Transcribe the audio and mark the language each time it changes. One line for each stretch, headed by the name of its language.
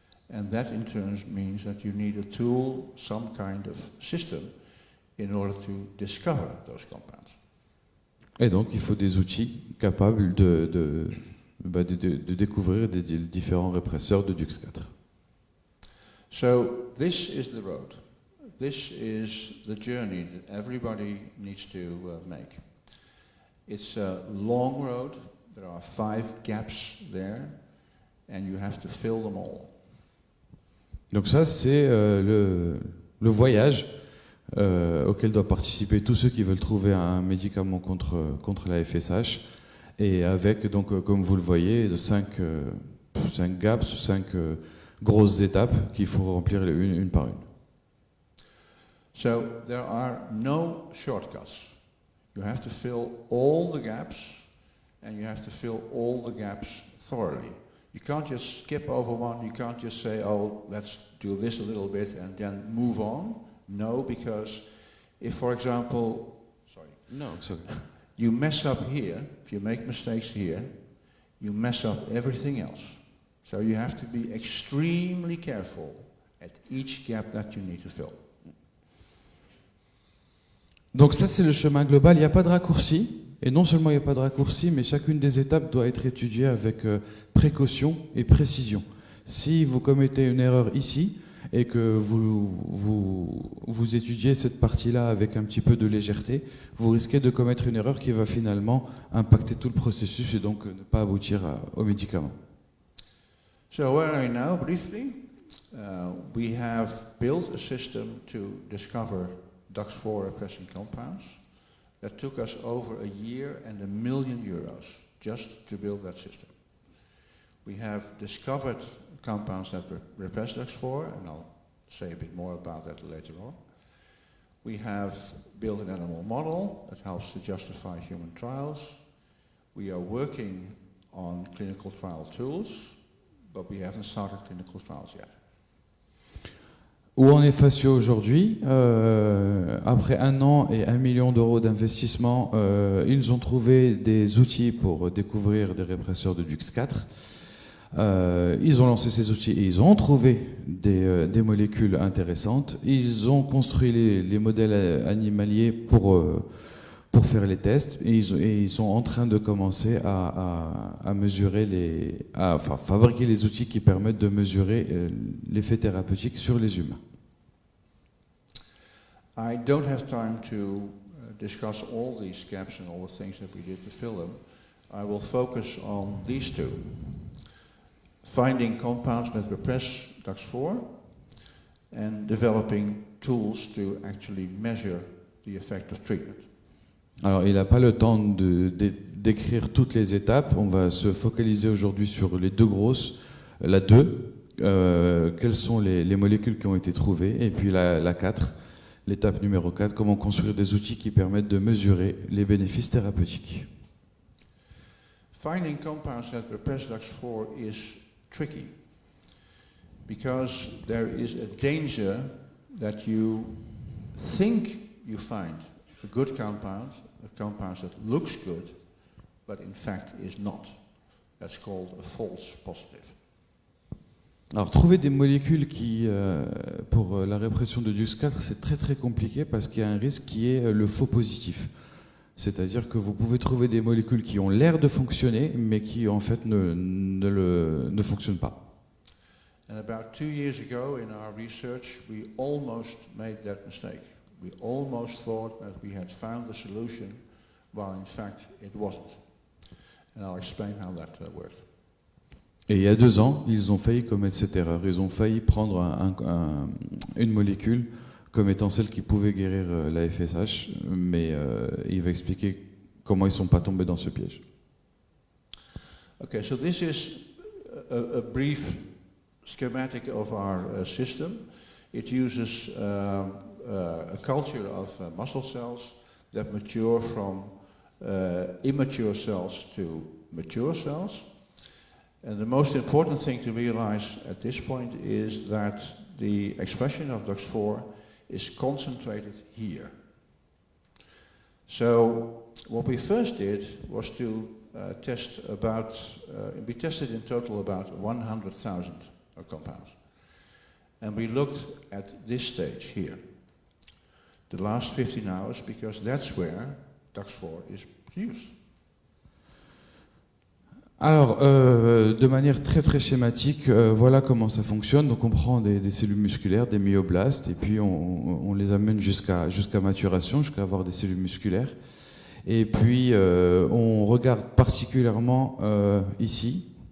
English: And that in turn means that you need a tool, some kind of system, in order to discover those compounds.
French: Et donc il faut des outils capables de découvrir des différents répresseurs de DUX4.
English: So this is the road. This is the journey that everybody needs to make. It's a long road. There are 5 gaps there, and you have to fill them all.
French: Donc ça, c'est le voyage auquel doivent participer tous ceux qui veulent trouver un médicament contre la FSH, et avec, donc, comme vous le voyez, 5 gaps, 5 grosses étapes qu'il faut remplir une par une.
English: So there are no shortcuts. You have to fill all the gaps, and you have to fill all the gaps thoroughly. You can't just skip over one. You can't just say, oh, let's do this a little bit and then move on. No, because if, for example, No, sorry. You mess up here, if you make mistakes here, you mess up everything else. So you have to be extremely careful at each gap that you need to fill.
French: Donc ça, c'est le chemin global. Il n'y a pas de raccourci. Et non seulement il n'y a pas de raccourci, mais chacune des étapes doit être étudiée avec précaution et précision. Si vous commettez une erreur ici et que vous étudiez cette partie-là avec un petit peu de légèreté, vous risquez de commettre une erreur qui va finalement impacter tout le processus et donc ne pas aboutir au médicament.
English: So where are we now, briefly? We have built a system to discover DUX4 repressing compounds. That took us over a year and €1 million just to build that system. We have discovered compounds that repress DUX4, and I'll say a bit more about that later on. We have built an animal model that helps to justify human trials. We are working on clinical trial tools, but we haven't started clinical trials yet.
French: Où en est Facio aujourd'hui? Après 1 an et €1 million d'investissement, ils ont trouvé des outils pour découvrir des répresseurs de DUX4. Ils ont lancé ces outils et ils ont trouvé des molécules intéressantes. Ils ont construit les modèles animaliers pour faire les tests et ils sont en train de commencer à mesurer fabriquer les outils qui permettent de mesurer l'effet thérapeutique sur les humains.
English: I don't have time to discuss all these gaps and all the things that we did to fill them. I will focus on these two. Finding compounds that repress DUX4 and developing tools to actually measure the effect of treatment.
French: Alors, il n'a pas le temps d'écrire toutes les étapes. On va se focaliser aujourd'hui sur les deux grosses. La 2, quelles sont les molécules qui ont été trouvées. Et puis la 4, l'étape numéro 4, comment construire des outils qui permettent de mesurer les bénéfices thérapeutiques.
English: Finding compounds that repress DUX4 is tricky because there is a danger that you think you find a good compound, a compound that looks good, but in fact is not. That's called a false positive.
French: Alors, trouver des molécules qui, pour la répression de DUX4, c'est très très compliqué parce qu'il y a un risque qui est le faux positif. C'est-à-dire que vous pouvez trouver des molécules qui ont l'air de fonctionner, mais qui en fait ne fonctionnent pas.
English: And about 2 years ago in our research, we almost made that mistake. We almost thought that we had found the solution, while in fact it wasn't. And I'll explain how that worked.
French: Et il y a 2 ans, ils ont failli commettre cette erreur. Ils ont failli prendre une molécule comme étant celle qui pouvait guérir la FSH, mais il va expliquer comment ils ne sont pas tombés dans ce piège.
English: Okay, so this is a brief schematic of our system. It uses a culture of muscle cells that mature from immature cells to mature cells. And the most important thing to realize at this point is that the expression of DUX4 is concentrated here. So what we first did was to test we tested in total about 100,000 compounds. And we looked at this stage here, the last 15 hours, because that's where DUX4 is produced.
French: Alors, de manière très très schématique, voilà comment ça fonctionne. Donc on prend des cellules musculaires, des myoblastes, et puis on les amène jusqu'à maturation, jusqu'à avoir des cellules musculaires. Et puis on regarde particulièrement ici.